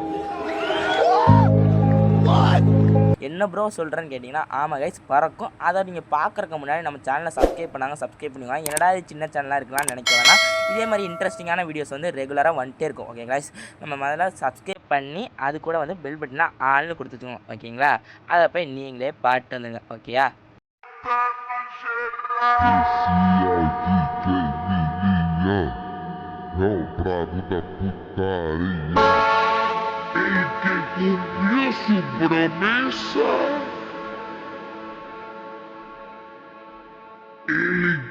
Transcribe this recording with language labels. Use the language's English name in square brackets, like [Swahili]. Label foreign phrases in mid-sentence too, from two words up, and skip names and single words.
[Tamil] என்ன ப்ரோ சொல்கிறேன்னு கேட்டிங்கன்னா, ஆமாம் கைஸ், பறக்கும். அதை நீங்கள் பார்க்குறக்கு முன்னாடி நம்ம சேனலை சப்ஸ்கிரைப் பண்ணிக்கோங்க. என்னடா இது சின்ன சேனலாக இருக்கலாம்னு நினைக்க வேணாம். இதே மாதிரி [English] interesting videos [Tamil] வந்து ரெகுலராக வந்துட்டே இருக்கும். [English] okay guys, [Tamil] நம்ம முதல்ல சப்ஸ்கிரைப் பண்ணி அது கூட வந்து [English] bell button [Tamil] ஆள்னு கொடுத்துக்கோங்க. ஓகேங்களா? அதை போய் நீங்களே பாட்டு வந்துங்க. ஓகேயா? [Portuguese] É o brabo da putaria. E que cumpriu sua promessa, ele